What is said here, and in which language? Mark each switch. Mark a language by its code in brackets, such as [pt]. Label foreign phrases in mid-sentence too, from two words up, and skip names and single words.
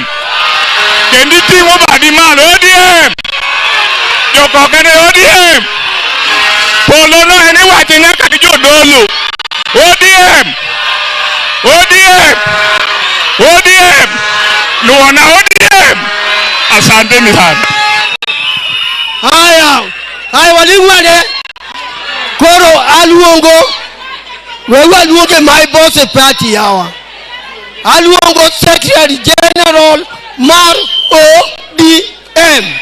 [luo] Kendi timo badi malo ODM. Joko kene ODM. Polo no ene wache nyaka ki jodolo. ODM. Luona ODM. [sw] Asante ni sana. [luo] Haya walingwane. Koro aluongo. Wewe aluonge [en] my boss party [luo] yawa. Aluongo [en] Secretary General [luo] Mar ODM.